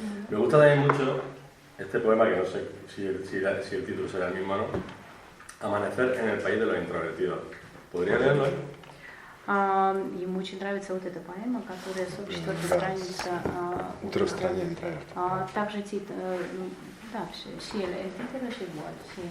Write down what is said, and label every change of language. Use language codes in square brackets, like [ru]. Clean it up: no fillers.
[es] Me gusta también mucho este poema, que no sé si el título será el mismo, ¿no? Amanecer en el país de los introvertidos. ¿Podría leerlo? [ru] Ему очень нравится вот эта поэма, которая 44-я страница. Утро в стране интровертов. Также титул, да, [es] sí, el título es igual, sí.